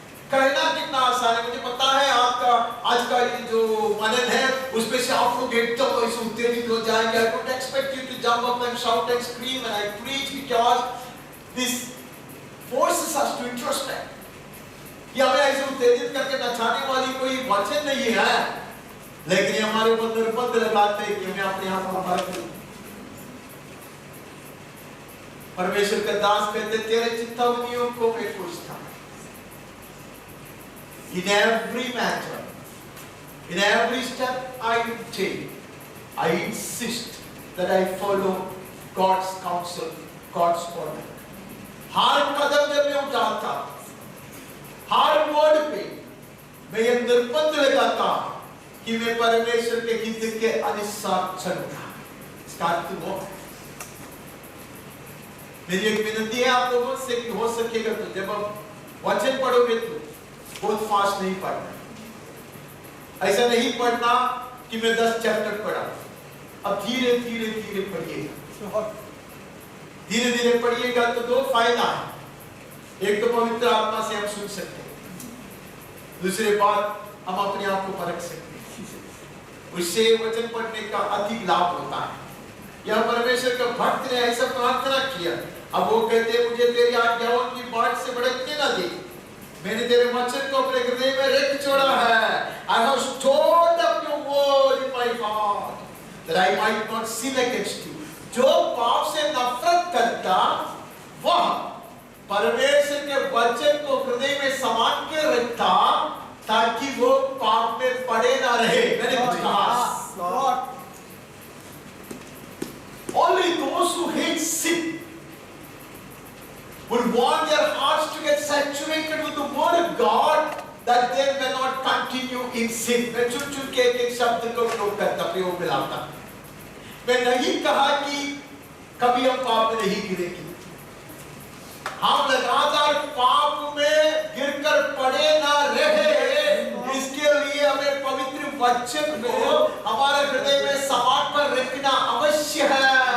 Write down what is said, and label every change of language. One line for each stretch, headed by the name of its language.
Hindi: कहना कितना आसान है, मुझे पता है आपका आज का ये जो मनन है उसमें से आप लोग एकदम ऐसे उत्तेजित हो जाएंगे।
English: I don't expect you to jump up and shout and scream and I preach because this forces us to introspect.
Hindi: कि हमें ऐसे उत्तेजित करके नचाने वाली कोई वचन नहीं है, लेकिन हमारे ऊपर निर्बंध लगाते हैं कि हमें अपने आप को परख करें। परमेश्वर का दास कहते तेरे चित्तावनियों को मैं खोजता हूं।
English: In every matter, in every step I take, I insist that I follow God's counsel, God's order.
Hindi: हर कदम जब मैं उठाता, हर मोड़ पे मैं ये निर्बंध लगाता कि मैं परमेश्वर के हित के अनुसार चलूंगा। इसका अर्थ वो है। मेरी एक विनती है आप लोगों से कि हो सकेगा तो जब आप वचन पढ़ोगे तो बहुत फास्ट नहीं पढ़ना। ऐसा नहीं पढ़ना कि मैं 10 चैप्टर पढ़ा। अब धीरे धीरे धीरे पढ़िएगा। धीरे धीरे पढ़िएगा तो दो फायदा है। एक तो पवित्र आत्मा से हम सुन सकते हैं, दूसरी बात हम अपने आप को परख सकते हैं। उससे वचन पढ़ने का अधिक लाभ होता है। यह परमेश्वर का भक्त ने ऐसा प्रार्थना किया। अब वो कहते मुझे तेरी आज्ञाओं की बाट से भटकने ना दे। मैंने तेरे वचन को अपने हृदय में रख छोड़ा है।
English: I have stored up your word in my heart that I might not sin against you.
Hindi: जो पाप से नफरत करता वह परमेश्वर के वचन को हृदय में समान के रखता ताकि वो पाप में पड़े ना रहे। मैंने कुछ कहा
English: only those who hate sin would want their hearts to get saturated with the word of God that they may not continue in sin.
Hindi: मैं चुन-चुन के एक शब्द को प्रयोग मिलाता। मैं नहीं कहा कि कभी हम पाप में नहीं गिरेंगे। हम लगातार पाप में गिरकर पड़े ना रहे, इसके लिए हमें पवित्र वचन को हमारे हृदय में समान कर रखना अवश्य है।